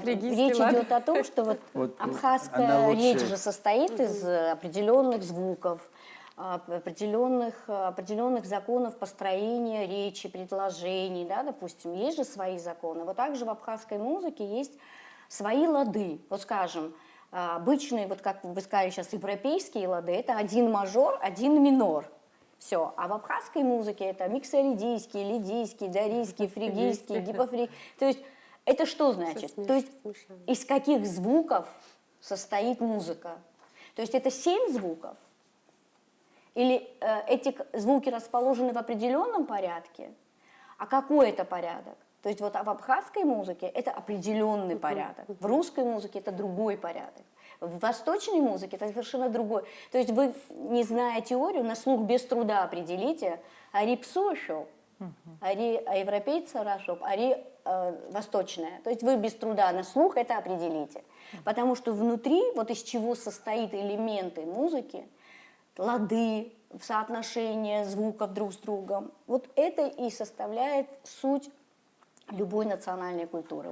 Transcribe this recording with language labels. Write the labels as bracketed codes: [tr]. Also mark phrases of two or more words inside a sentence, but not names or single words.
[ru] Речь идет о том, что вот абхазская речь же состоит из определенных звуков, определенных законов построения речи, предложений, да, допустим, есть же свои законы. Вот также в абхазской музыке есть свои лады. Вот скажем, обычные, вот как вы сказали сейчас, европейские лады, это один мажор, один минор. Все. А в абхазской музыке это миксоридийский, лидийский, дарийский, фригийский, гипофригийский. То есть это что значит? То есть из каких звуков состоит музыка? То есть это 7 звуков? Или эти звуки расположены в определенном порядке? А какой это порядок? То есть вот в абхазской музыке это определенный порядок, в русской музыке это другой порядок, в восточной музыке это совершенно другой. То есть вы, не зная теорию, на слух без труда определите, [ab] ари псошоп, ари европейца рашоп, ари восточная. [ru] То есть вы без труда на слух это определите. Потому что внутри, вот из чего состоят элементы музыки, лады, соотношение звуков друг с другом. Вот это и составляет суть любой национальной культуры.